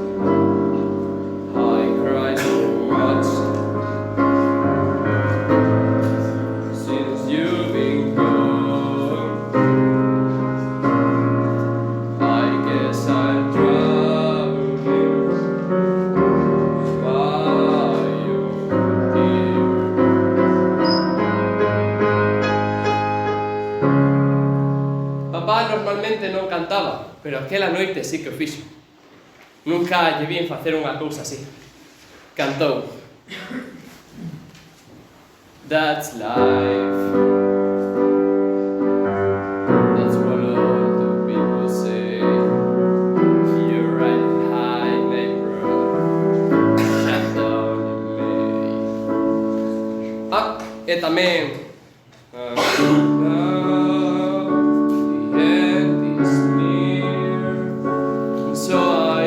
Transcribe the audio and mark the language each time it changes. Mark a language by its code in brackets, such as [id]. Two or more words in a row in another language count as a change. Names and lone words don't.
[en] I cried so much since you've been gone. I guess I'm drowning by your tears. [gl] Papá normalmente non cantaba, pero aquela noite sí que o fixo. Nunca lle vin facer unha cousa así. Cantou. [en] That's life. That's what all the people say. You're riding high, neighbor. Shut down in me. [gl] E tamén [en] now the end is near, [gl] so